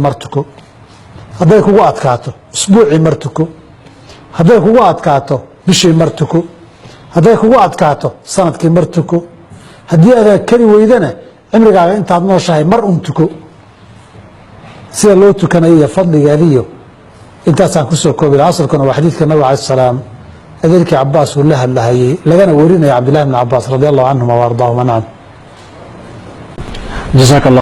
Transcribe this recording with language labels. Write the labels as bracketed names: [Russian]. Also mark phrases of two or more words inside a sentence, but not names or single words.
[Somali] martuko haday kugu adkaato usbuuci martuko haday kugu adkaato bishii martuko haday kugu adkaato sanadkii martuko hadii aad kari weydana cimrigaaga intaad nooshahay mar tuko sida loo tukanayo fadligaadiyo intaasaan ku soo koobay asalkuna waa xadiidka nabiga [Arabic] عليه السلام [Somali] adeerkii Abbas uu la hadlayay lagana warinay Abdullah ibn Abbas [Arabic] رضي الله عنه وأرضاه [Somali] manaan [Arabic] jazakallah